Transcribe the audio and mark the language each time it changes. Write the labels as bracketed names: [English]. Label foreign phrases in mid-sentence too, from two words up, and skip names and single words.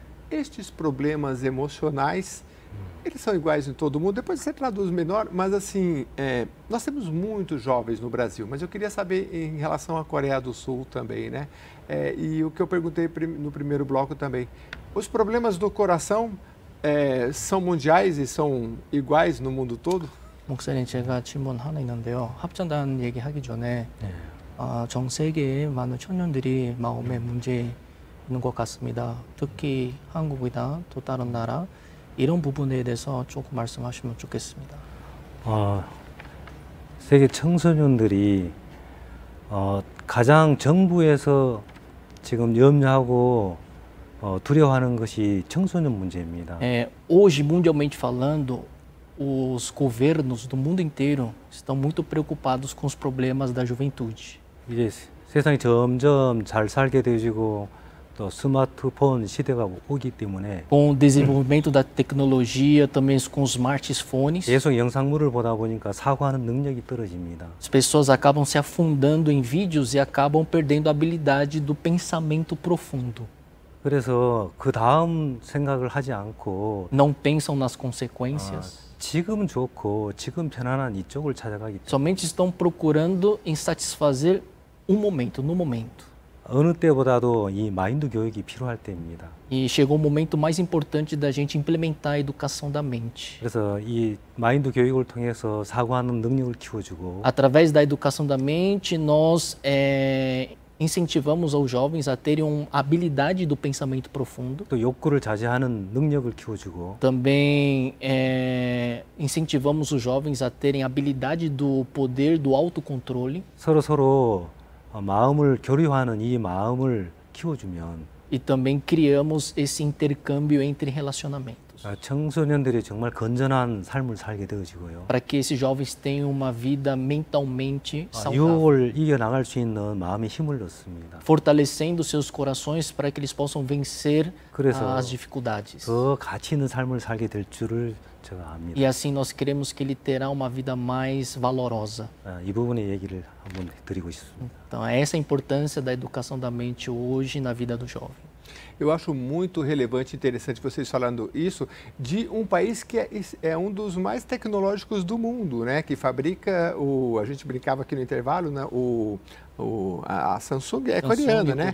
[Portuguese] Estes problemas emocionais, eles são iguais em todo mundo, depois você traduz melhor, mas assim, nós temos muitos jovens no Brasil, mas eu queria saber em relação à Coreia do Sul também, né? E o que eu perguntei no primeiro bloco também, os problemas do coração são mundiais e são iguais no mundo todo? [Korean] 목사님, 제가 질문 하나 있는데요. 합전단 얘기하기 전에 전 세계의 많은 청년들이 마음의 문제 있는 것 같습니다. 특히 한국이나 또 다른 나라 이런 부분에 대해서 조금 말씀하시면 좋겠습니다. 세계 청소년들이 가장 정부에서 지금 염려하고 두려워하는 것이 청소년 문제입니다. [Portuguese] Hoje, mundialmente falando, os governos do mundo inteiro estão muito preocupados com os problemas da juventude. [Korean] 이제 세상이 점점 잘 살게 되어지고 또 스마트폰 시대가 오기 때문에 [Portuguese] Com o desenvolvimento da tecnologia, também com os smartphones, [Korean] 계속 영상물을 보다 보니까 사고하는 능력이 떨어집니다. [Portuguese] as pessoas acabam se afundando em vídeos e acabam perdendo a habilidade do pensamento profundo. [Korean] 그래서 그 다음 생각을 하지 않고 [Portuguese] Não pensam nas consequências, [Korean] 지금 좋고 지금 편안한 이쪽을 찾아가기 때문에 [Portuguese] somente estão procurando em satisfazer um momento, no momento. [Korean] 어느 때보다도 이 마인드 교육이 필요할 때입니다. [Portuguese] E chegou o momento mais importante da gente implementar a educação da mente. [Korean] 그래서 이 마인드 교육을 통해서 사고하는 능력을 키워주고 [Portuguese] Através da educação da mente, nós incentivamos aos jovens a terem uma habilidade do pensamento profundo. [Korean] 또 욕구를 자제하는 능력을 키워주고 [Portuguese] Também incentivamos os jovens a terem a habilidade do poder do autocontrole. [Korean] 서로 마음을 교류하는 이 마음을 키워주면 [Portuguese] E também criamos esse intercâmbio entre relacionamentos. [Korean] 청소년들이 정말 건전한 삶을 살게 되어지고요. [Portuguese] Para que esses jovens tenham uma vida mentalmente saudável. [Korean] 유혹을 이겨나갈 수 있는 마음의 힘을 얻습니다. [Portuguese] Fortalecendo seus corações para que eles possam vencer [Korean] 그래서 [Portuguese] as dificuldades. [Korean] 더 가치 있는 삶을 살게 될 줄을 제가 압니다. [Portuguese] E assim nós queremos que ele terá uma vida mais valorosa. [Korean] 이 부분의 얘기를 한번 드리고 싶습니다. [Portuguese] Então, essa é a importância da educação da mente hoje na vida do jovem. Eu acho muito relevante e interessante vocês falando isso de um país que é um dos mais tecnológicos do mundo, né? Que fabrica a gente brincava aqui no intervalo, né? A Samsung é coreana, né?